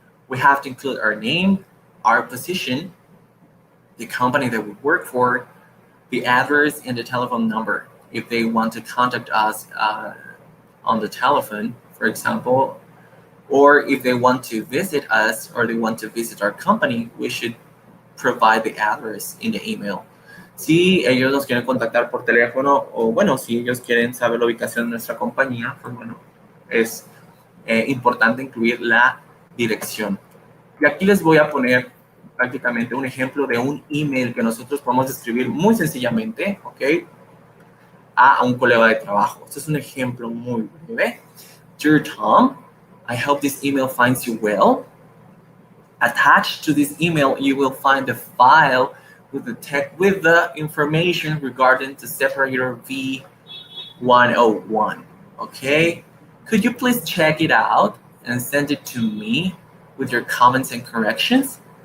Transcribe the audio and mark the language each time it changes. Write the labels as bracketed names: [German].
[English] We have to include our name, our position, the company that we work for, the address, and the telephone number. If they want to contact us on the telephone, for example, or if they want to visit us or they want to visit our company, we should provide the address in the email. [Spanish] Si ellos nos quieren contactar por teléfono o bueno, si ellos quieren saber la ubicación de nuestra compañía, pues bueno, es importante incluir la dirección. Y aquí les voy a poner prácticamente un ejemplo de un email que nosotros podemos escribir muy sencillamente, ¿ok? A un colega de trabajo. Este es un ejemplo muy breve. [English] Dear Tom, I hope this email finds you well. Attached to this email, you will find the file with the information regarding the separator V101. Okay? Could you please check it out and send it to me with your comments and corrections?